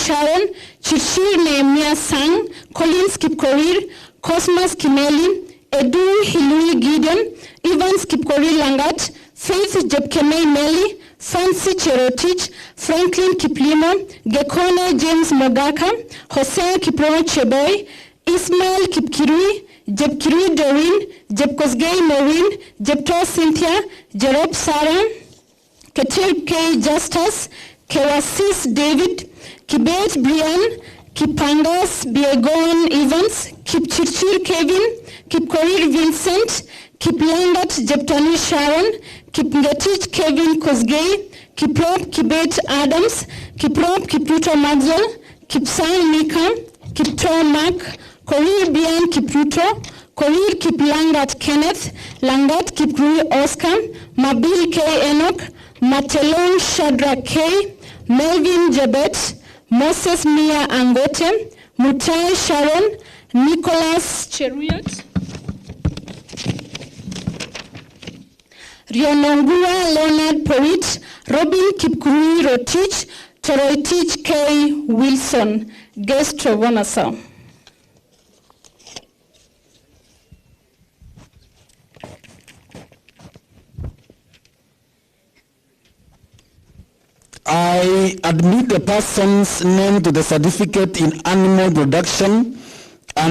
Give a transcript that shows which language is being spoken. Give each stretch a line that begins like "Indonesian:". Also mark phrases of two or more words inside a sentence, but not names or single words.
English: Sharon, Chichir Nehemiah Sang, Collins Kipkorir, Cosmas Kimeli, Edu Hilui Gideon, Evans Kipkori Langat, Faith Jepkemei Meli, Fancy Cherotich, Franklin Kiplimo, Gekone James Mogaka, Jose Kiprono Cheboy, Ismail Kipkirui, Jepkirui Doreen, Jepkosgei Maureen, Jepto Cynthia, Jerob Sarah, Ketil K. Justus, Kewasis David, Kibet Brian, Kipangas Biegon Evans, Kipchirchir Kevin, Kipkorir Vincent, Kiplangat Jeptani Sharon, Kipngetich Kevin Kosgei, Kiprop Kibet Adams, Kiprop Kipruto Maxwell, Kipsang Mika, Kipto Mark, Korir Brian Kipruto, Korir Kiplangat Kenneth, Langat Kiprui Oscar, Mabil K. Enoch, Matelon Shadrach K, Melvin Jabet, Moses Mia Angote, Mutai Sharon, Nicholas Cheruiyot, Rionongua Leonard Porit, Robin Kipkurui Rotich, Toroitich K. Wilson, guest Trovonasa. I admit the person's name to the certificate in animal production and